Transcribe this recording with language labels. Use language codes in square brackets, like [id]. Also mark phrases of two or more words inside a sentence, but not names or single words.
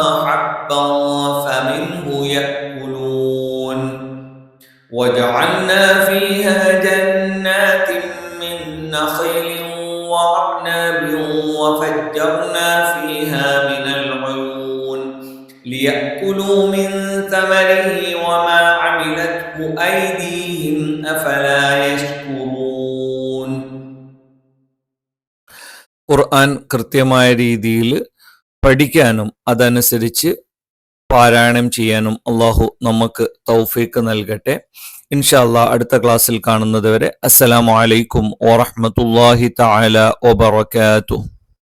[ar] حبا فمنه يأكلون وجعلنا فيها جنات من نخيل وأعناب وفجرنا فيها من العيون ليأكلوا من ثمره وما عملته أيديهم أفلا يشكرون. [ml] ഖുർആൻ കൃത്യമായ രീതിയിൽ പഠിക്കാനും അതനുസരിച്ച് പാരായണം ചെയ്യാനും അള്ളാഹു നമുക്ക് തൗഫീക്ക് നൽകട്ടെ. [ar] إن شاء الله [ml] അടുത്ത ക്ലാസ്സിൽ കാണുന്നത് വരെ [ar] السلام عليكم ورحمة الله تعالى وبركاته.